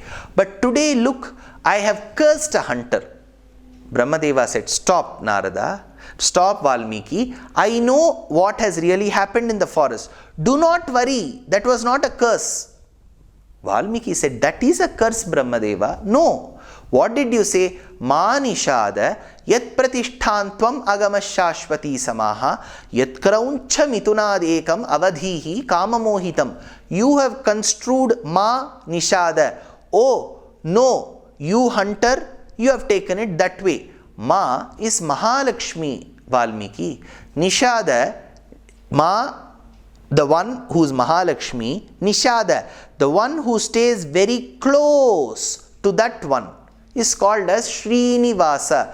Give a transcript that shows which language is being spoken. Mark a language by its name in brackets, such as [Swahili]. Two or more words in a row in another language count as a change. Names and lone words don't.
[English] But today, look, I have cursed a hunter. Brahmadeva said, stop Narada, stop Valmiki. I know what has really happened in the forest. Do not worry, that was not a curse. Valmiki said, that is a curse, Brahmadeva. No. What did you say? [Sanskrit] Ma nishada yat pratishthantvam agama shashwati samaha yat krauncha mitunadekam avadhihi kamamohitam. [English] You have construed [Sanskrit] ma nishada. [English] Oh, no, you hunter, you have taken it that way. Ma is Mahalakshmi, Valmiki. Nishada, ma the one who is Mahalakshmi, Nishada, the one who stays very close to that one, is called as Srinivasa.